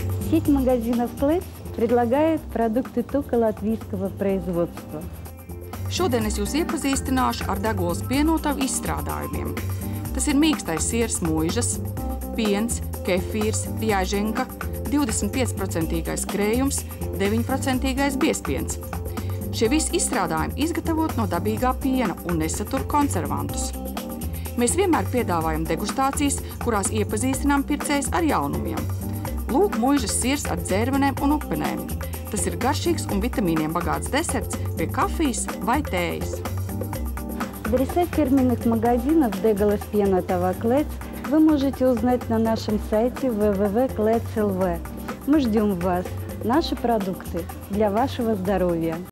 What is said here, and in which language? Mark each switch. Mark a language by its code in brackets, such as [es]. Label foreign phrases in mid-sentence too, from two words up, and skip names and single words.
[ru] Сеть магазинов «Клэц» предлагает продукты только латвийского производства. [lv] Šodien es jūs iepazīstināšu ar degolas pienotavu izstrādājumiem. Tas ir mīkstais siers muižas, piens, kefīrs, jāženka, 25% krējums, 9% biezpiens. Šie visi izstrādājumi izgatavot no dabīgā piena un nesatur konservantus. Mēs vienmēr piedāvājam degustācijas, kurās iepazīstinām pircējus ar jaunumiem. Lūk, muižas siers ar dzērvenēm un upenēm. Tas ir garšīgs un vitamīniem bagāts deserts pie kafijas vai tējas. [ru] Адреса фирменных магазинов «Деголас Пенотова Клэц» вы можете узнать на нашем сайте www.klets.lv. Мы ждем вас. Наши продукты для вашего здоровья.